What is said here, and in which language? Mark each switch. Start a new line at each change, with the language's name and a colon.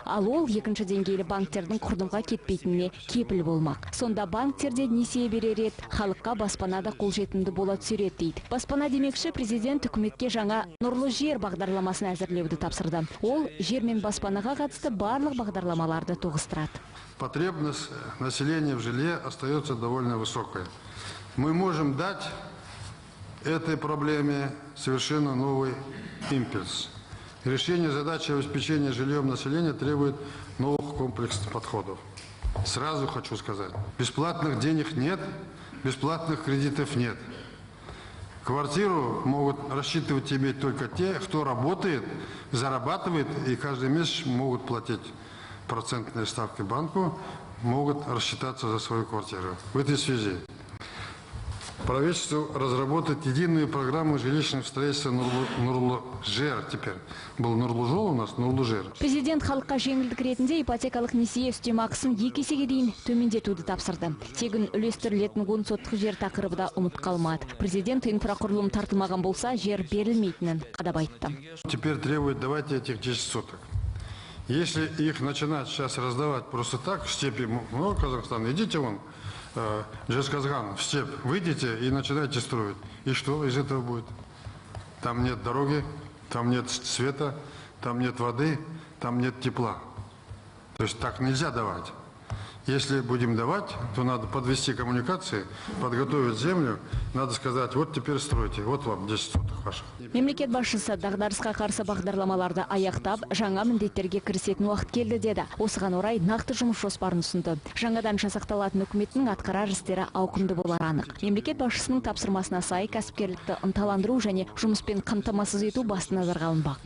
Kazakh: Ал ол екінші деңгейлі банктердің құрдымға кетпейтініне кепіл болмақ. Сонда банктерде несие берер еді, халыққа баспанада қолжетімді бола түсер еді. Баспана демекші президент үкіметке жаңа Нұрлы жер бағдарламасын әзірлеуді тапсырды. Ол жер мен баспанаға қатысты барлық бағдарламаларды тоғыстырады.
Russian: Потребность населения в жилье остается довольно высокой. Мы можем дать этой проблеме совершенно новый импульс. Решение задачи обеспечения жильем населения требует новых комплексных подходов. Сразу хочу сказать, бесплатных денег нет, бесплатных кредитов нет. Квартиру могут рассчитывать иметь только те, кто работает, зарабатывает и каждый месяц могут платить процентные ставки банку, могут рассчитаться за свою квартиру. В этой связи правительству разработать единую программу жилищного строительства Нұрлы жер теперь. Был Нұрлы жол у нас, Нұрлы жер.
Kazakh: Президент халыққа жеңілдік ретінде ипотекалық несие үстемақысын 2 есеге дейін төмендетуді тапсырды. Тегін үлестірілетін 10 соттық жер тақырыбы да ұмыт қалмады. Президент инфрақұрылым тартылмаған болса, жер берілмейтінін қадап айтты.
Russian: Теперь требует давайте этих 10 соток. Если их начинать сейчас раздавать просто так, в степи, ну, Казахстан, идите вон, Жезказган, в степь, выйдите и начинайте строить. И что из этого будет? Там нет дороги, там нет света, там нет воды, там нет тепла. То есть так нельзя давать. Если будем давать, то надо подвести коммуникации, подготовить землю. Надо сказать, вот теперь стройте, вот вам 10 соток ваших.
Kazakh: Мемлекет басшысы дағдарысқа қарсы бағдарламаларды аяқтап, жаңа міндеттерге кірісетін уақыт келді деді. Осыған орай нақты жұмыс жоспарын ұсынды. Жаңадан жасақталатын үкіметтің атқарар істері ауқымды болары анық. Мемлекет басшысының тапсырмасына сай кәсіпкерлікті ынталандыру және жұмыспен қамтамасыз ету басты назарға алынбақ.